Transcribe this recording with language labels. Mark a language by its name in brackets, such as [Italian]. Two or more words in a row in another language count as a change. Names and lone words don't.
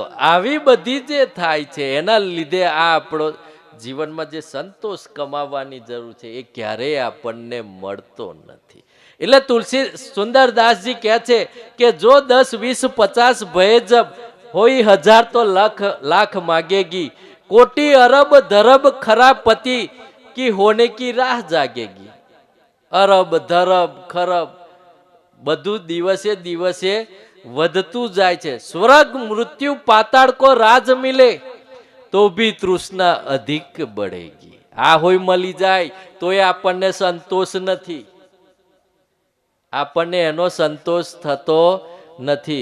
[Gujarati] આવી બધી જે થાય છે એના લીધે આ આપણો જીવનમાં જે સંતોષ કમાવાની જરૂર છે એ ક્યારેય આપણને મળતો નથી. એટલે તુલસી સુંદરદાસજી કહે છે કે [Hindi] जो 10, 20, 50 भये जब होई 1000 तो लाख मागेगी, कोटि अरब धरब खरा पति की होने की राह जागेगी. अरब धरब खरब [Gujarati] બધું દિવસે દિવસે વધતું જાય છે. [Hindi] स्वर्ग मृत्यु पाताल को राज मिले तो भी तृष्णा अधिक बढ़ेगी. [Gujarati] આ હોય મળી જાય તોય આપણને સંતોષ નથી. આપણને એનો સંતોષ થતો નથી.